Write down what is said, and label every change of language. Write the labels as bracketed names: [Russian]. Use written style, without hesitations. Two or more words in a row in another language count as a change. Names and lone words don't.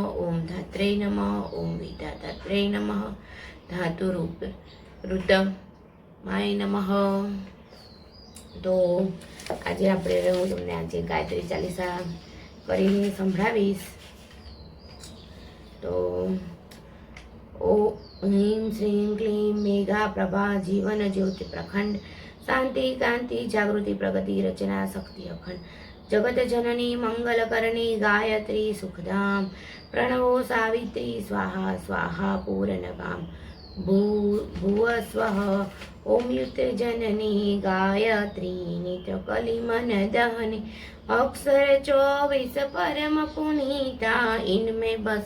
[Sanskrit] ओम धात्रे नमः. ओम विधात्रे नमः. धातुरूप ऋतमाय नमः. [Gujarati] તો આજે આપણે હું તમને આજે ગાયત્રી ચાલીસા કરીને સંભળાવીશ. [Hindi] તો ह्रीं श्रीं क्लीं मेघा प्रभा जीवन ज्योति प्रखंड शांति कांति जागृति प्रगति रचना शक्ति अखंड जगत जननी मंगल करणी गायत्री सुखधाम प्रणवो सावित्री स्वाहा स्वाहा पूर्णकाम भुव स्वः ओम युक्त जननी गायत्री नित्य कलिमन दहनी अक्षर 24 परम पुनीता इनमें बसे